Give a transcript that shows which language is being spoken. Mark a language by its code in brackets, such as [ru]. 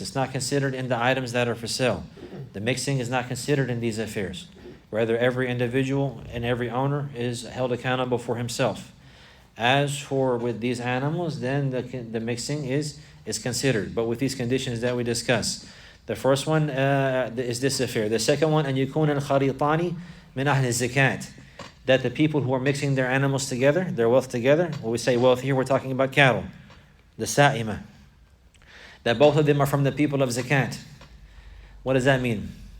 [en] It's not considered in the items that are for sale. The mixing is not considered in these affairs. Rather, every individual and every owner is held accountable for himself. As for with these animals, then the mixing is considered, but with these conditions that we discuss. The first one is this affair. The second one, [ar] أن يكون الخريطان من أهل الزكاة. [en] That the people who are mixing their animals together, their wealth together, when we say wealth here, we're talking about cattle, the sa'imah. That both of them are from the people of zakat. What does that mean?